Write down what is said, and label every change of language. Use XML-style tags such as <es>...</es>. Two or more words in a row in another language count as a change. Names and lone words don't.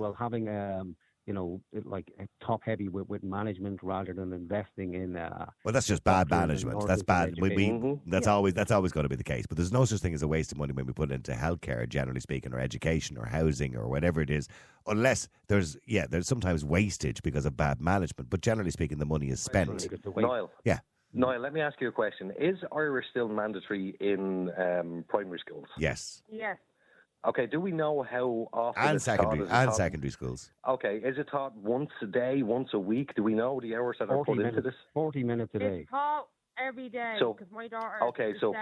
<en>Well, having top heavy with management rather than investing in. Well, that's just bad management. That's bad. That's always going to be the case. But there's no such thing as a waste of money when we put it into healthcare, generally speaking, or education, or housing, or whatever it is. Unless there's sometimes wastage because of bad management. But generally speaking, the money is spent. Niall. Yeah. Niall, let me ask you a question. Is Irish still mandatory in primary schools? Yes. Yes. Okay, do we know how often and secondary schools? Okay, is it taught once a day, once a week? Do we know the hours that are put into this? 40 minutes a day. It's taught every day because my daughter is 7.</en>